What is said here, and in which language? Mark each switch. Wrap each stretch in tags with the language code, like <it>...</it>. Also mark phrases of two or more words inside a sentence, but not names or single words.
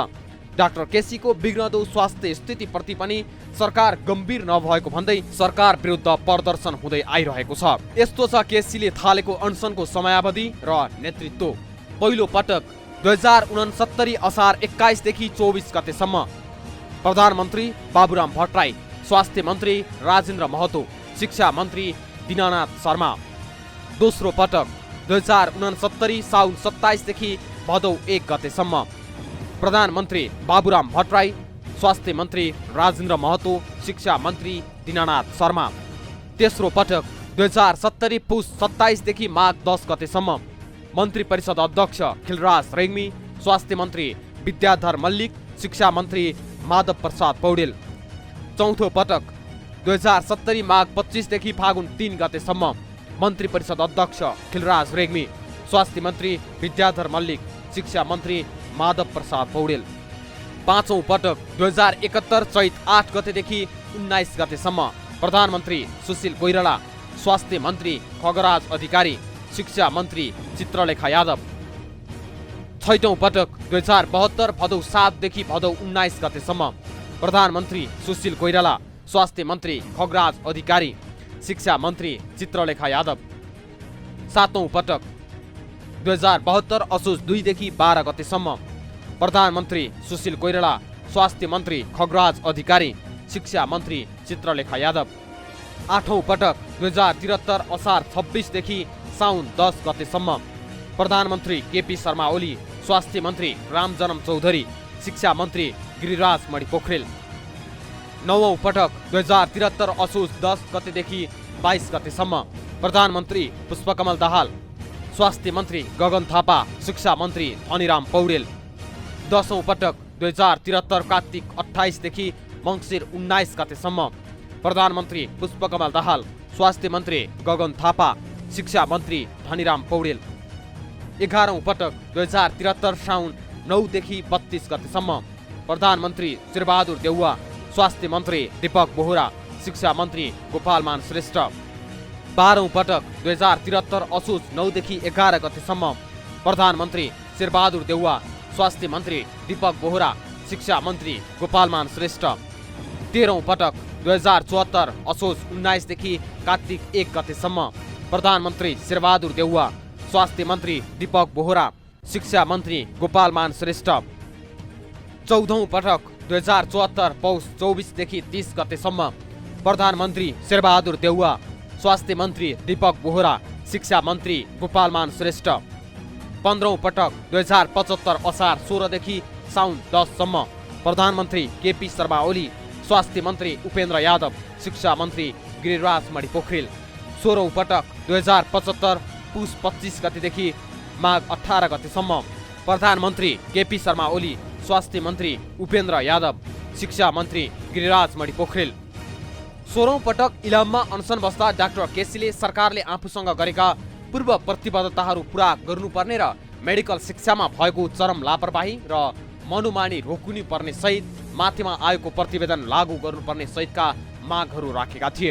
<ne>डाक्टर केसीको बिग्रदो स्वास्थ्य स्थितिप्रति पनि सरकार गम्भीर नभएको भन्दै सरकार विरुद्ध प्रदर्शन हुँदै आइरहेको छ। यस्तो छ केसीले थालेको अनसनको समयावधि र नेतृत्व। पहिलो पटक 2069 असार 21 देखि 24 गतेसम्म प्रधानमन्त्री बाबुराम भट्टराई, स्वास्थ्य मन्त्री राजेन्द्र महतो, शिक्षा मन्त्री दीनानाथ शर्मा। दोस्रो पटक 2069 साउन 27 देखि भदौ 1 गतेसम्म प्रधानमन्त्री बाबुराम भट्टराई, स्वास्थ्य मन्त्री राजेन्द्र महतो, शिक्षा मन्त्री दीनानाथ शर्मा। तेस्रो पटक 2070 पुस 27 देखि माघ 10 गतेसम्म मन्त्री परिषद अध्यक्ष खिलराज रेग्मी, स्वास्थ्य मन्त्री विद्याधर मल्लिक, शिक्षा मन्त्री माधव प्रसाद पौडेल। चौथो पटक 2070 माघ 25 देखि फागुन 3 गतेसम्म मन्त्री परिषद अध्यक्ष खिलराज रेग्मी, स्वास्थ्य मन्त्री विद्याधर मल्लिक, शिक्षा मन्त्री माधव प्रसाद पौडेल। पाँचौं पटक 2071 चैत 8 गतेदेखि 19 गतेसम्म प्रधानमन्त्री सुशील कोइराला, स्वास्थ्य मन्त्री खगराज अधिकारी, शिक्षा मन्त्री चित्रलेखा यादव। छैटौं पटक 2072 भदौ 7 देखि भदौ 19 गतेसम्म प्रधानमन्त्री सुशील कोइराला, स्वास्थ्य मन्त्री खगराज अधिकारी, शिक्षा मन्त्री चित्रलेखा यादव। सातौं पटक 2072 असोज 2 देखि 12 गतेसम्म प्रधानमन्त्री सुशील कोइराला, स्वास्थ्य मन्त्री खगराज अधिकारी, शिक्षा मन्त्री चित्रलेखा यादव। आठौं पटक 2073 असार 26 देखि साउन 10 गतेसम्म प्रधानमन्त्री केपी शर्मा ओली, स्वास्थ्य मन्त्री रामजनम चौधरी, शिक्षा मन्त्री गिरिराज मणि पोखरेल। नवौं पटक 2073 असोज 10 गतेदेखि 22 गतेसम्म प्रधानमन्त्री पुष्पकमल दाहाल, स्वास्थ्य मन्त्री गगन थापा, शिक्षा मन्त्री धनीराम पौडेल। 10औं पटक 2073 कार्तिक 28 देखि मङ्सिर 19 गतेसम्म प्रधानमन्त्री पुष्पकमल दाहाल, स्वास्थ्य मन्त्री गगन थापा, शिक्षा मन्त्री धनीराम पौडेल। 11औं पटक 2073 साउन 9 देखि 32 गतेसम्म प्रधानमन्त्री शेरबहादुर देउवा, स्वास्थ्य मन्त्री दीपक बोहरा, शिक्षा मन्त्री गोपालमान श्रेष्ठ। 12औं पटक 2073 असोज 9 देखि 11 गतेसम्म प्रधानमन्त्री शेरबहादुर देउवा, स्वास्थ्य मन्त्री दीपक बोहरा, शिक्षा मन्त्री गोपालमान श्रेष्ठ। 13औं पटक 2074 असोज 19 देखि कार्तिक 1 गतेसम्म प्रधानमन्त्री शेरबहादुर देउवा, स्वास्थ्य मन्त्री दीपक बोहरा, शिक्षा मन्त्री गोपालमान श्रेष्ठ। 14औं पटक 2074 पौष 24 देखि 30 गतेसम्म प्रधानमन्त्री शेरबहादुर देउवा, स्वास्थ्य मन्त्री दीपक बोहरा, शिक्षा मन्त्री गोपालमान श्रेष्ठ। 15औं पटक 2075 असार 16 देखि साउन 10 सम्म प्रधानमन्त्री केपी शर्मा ओली, स्वास्थ्य मन्त्री उपेन्द्र यादव, शिक्षा मन्त्री गिरिराज मणि पोखरेल। 16औं पटक 2075 पुस 25 गतेदेखि माघ 18 गतेसम्म प्रधानमन्त्री केपी शर्मा ओली, स्वास्थ्य मन्त्री उपेन्द्र यादव, शिक्षा मन्त्री गिरिराज मणि पोखरेल। 16औं पटक इलाममा अनसन बस्दा डाक्टर केसीले सरकारले आफूसँग गरेका पूर्व प्रतिबद्धताहरू पूरा गर्नुपर्ने र मेडिकल शिक्षामा भएको चरम लापरवाही र मनोमानी रोक्नु पर्ने सहित माथिमा आएको प्रतिवेदन लागू गर्नुपर्ने सहितका मागहरू राखेका थिए।</ne>